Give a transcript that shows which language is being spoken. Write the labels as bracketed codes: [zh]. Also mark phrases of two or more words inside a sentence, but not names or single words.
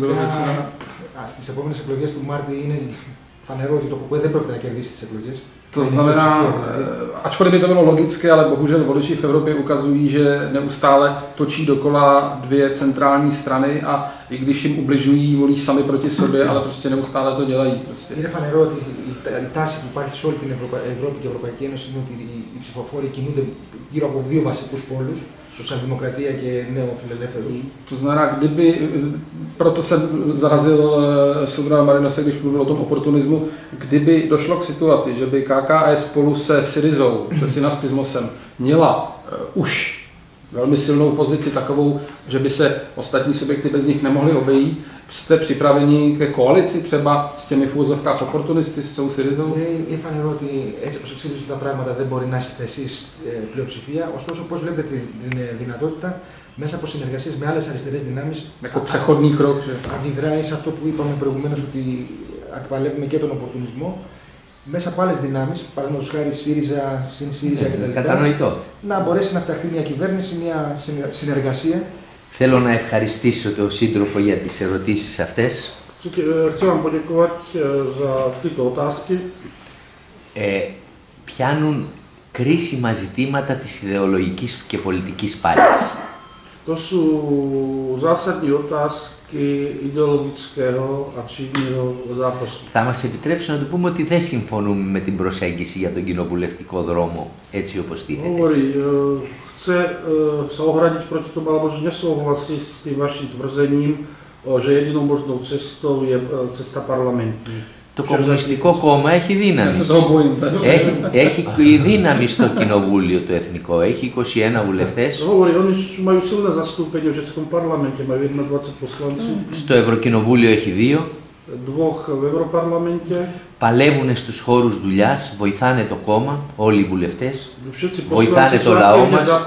[el] Στις επόμενες εκλογές του Μάρτη είναι φανερό ότι το ΚΚΕ δεν πρόκειται να κερδίσει τις εκλογές. [cs] To znamená, ačkoliv by to bylo logické, ale bohužel voliči v Evropě ukazují, že neustále točí dokola dvě centrální strany a i když jim ubližují, volí sami proti sobě, ale prostě neustále to dělají. Prostě. [el] Είναι φανερό ότι η τάση που υπάρχει σε όλη την Ευρώπη και η Ευρωπαϊκή Ένωση είναι ότι οι ψηφοφόροι κινούνται γύρω από δύο βασικούς πόλους, σοσιαλδημοκρατία και νεοφιλελεύθερους. [cs] To znamená, proto jsem zarazil Soudra Marinose, když mluvil o tom oportunismu, kdyby došlo k situaci, že by KKE spolu se Syrizou, se Synaspismosem, měla už velmi silnou pozici takovou, že by se ostatní subjekty bez nich nemohly obejít, jste připraveni ke koalici třeba s těmi v úzovkách oportunisty, s tou Syrizou? [el] Είναι φανερό ότι έτσι όπως εξελίσσονται τα πράγματα δεν μπορεί να είστε εσείς πλειοψηφία, ωστόσο πώς βλέπετε την δυνατότητα μέσα από συνεργασίες με άλλες αριστερές δυνάμεις αντιδράει σε αυτό που είπαμε προηγουμένως ότι αντιπαλεύουμε και τον οπορτουνισμό μέσα από άλλες δυνάμεις, παραδείγματος χάρη ΣΥΡΙΖΑ, ΣΥΝ-ΣΥΡΙΖΑ κτλ. Να μπορέσει να φτιαχτεί μια κυβέρνηση, μια συνεργασία. Θέλω να ευχαριστήσω τον σύντροφο για τις ερωτήσεις αυτές. Πιάνουν κρίσιμα ζητήματα της ιδεολογικής και πολιτικής πάλης. [sk] To sú zásadní otázky ideologického a činného zápasu. [el] Θα μας επιτρέψουν να του πούμε ότι δεν συμφωνούμε με την προσέγγιση για τον κοινοβουλευτικό δρόμο έτσι όπως τίθεται. [sk] Hovorí, chce sa ohradiť proti tomu, alebo že nesúhlasí s tým vašim tvrzením, že jedinou možnou cestou je cesta parlamentní. [el] Το Κομμουνιστικό Κόμμα έχει δύναμη. Έχει δύναμη στο κοινοβούλιο το εθνικό. Έχει 21 βουλευτές. Στο Ευρωκοινοβούλιο έχει 2. Παλεύουν στους χώρους δουλειάς, βοηθάνε το κόμμα, όλοι οι βουλευτές, βοηθάνε το λαό μας.